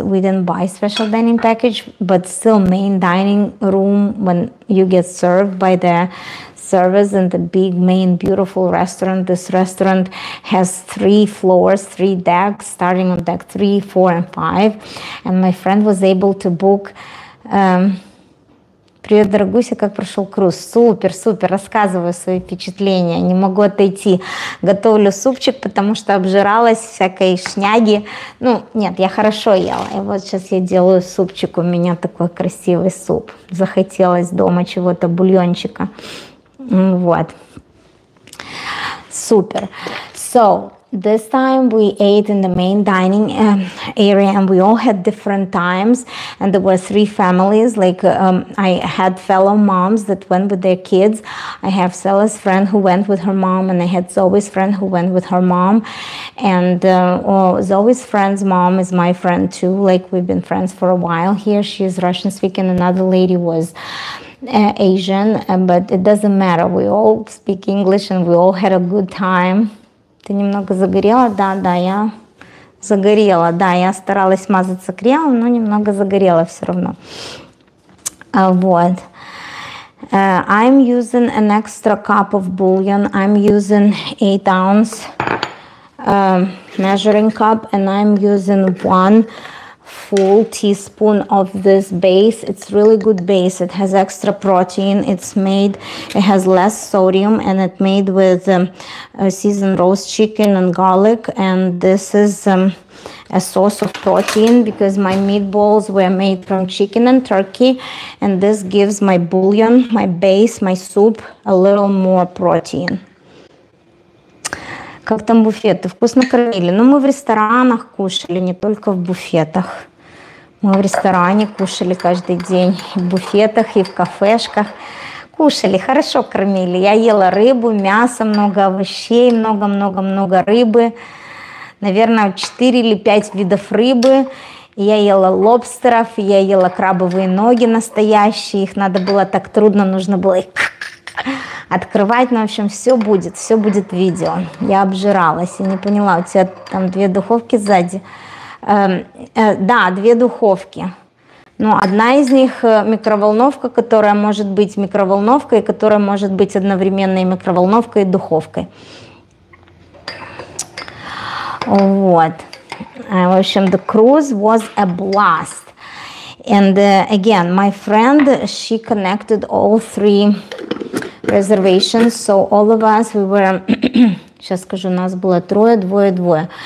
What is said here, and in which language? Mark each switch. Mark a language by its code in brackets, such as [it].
[en] We didn't buy special dining package, but still main dining room when you get served by the service in the big main beautiful restaurant. This restaurant has 3 floors, 3 decks, starting on deck 3, 4, and 5. And my friend was able to book [ru] Привет, дорогуся, как прошел круз? Супер, супер, рассказываю свои впечатления. Не могу отойти. Готовлю супчик, потому что обжиралась всякой шняги. Ну, нет, я хорошо ела. И вот сейчас я делаю супчик. У меня такой красивый суп. Захотелось дома чего-то, бульончика. Вот. Sупер. [en] So, this time we ate in the main dining area, and we all had different times, and there were 3 families. Like I had fellow moms that went with their kids. I have Stella's friend who went with her mom, and I had Zoe's friend who went with her mom. And Zoe's friend's mom is my friend too. Like we've been friends for a while here. She is Russian speaking. Another lady was Asian, but it doesn't matter. We all speak English and we all had a good time. [ru] Ты немного загорела? Да, я загорела. Да, я старалась мазаться кремом, но немного загорела все равно. [en] Вот. I'm using an extra cup of bouillon. I'm using 8-ounce measuring cup, and I'm using 1 full teaspoon of this base. It's really good base. It has extra protein. It has less sodium, and it's made with seasoned roast chicken and garlic. And this is a source of protein because my meatballs were made from chicken and turkey, and this gives my bouillon, my base, my soup a little more protein. [ru] Как там буфеты? Вкусно кормили. Но мы в ресторанах кушали, не только в буфетах. Мы в ресторане кушали каждый день. И в буфетах, и в кафешках. Кушали, хорошо кормили. Я ела рыбу, мясо, много овощей, много-много-много рыбы. Наверное, 4 или 5 видов рыбы. Я ела лобстеров, я ела крабовые ноги настоящие. Их надо было так трудно, нужно было их открывать. Но, в общем, все будет видео. Я обжиралась и не поняла, у тебя там 2 духовки сзади. Да, 2 духовки. Но одна из них микроволновка, которая может быть микроволновкой, которая может быть одновременно и микроволновкой, и духовкой. Вот. В общем, [en] the cruise was a blast. And again, my friend, she connected all 3 reservations. So all of us, we were, [ru] сейчас скажу, нас было 3, 2, 2.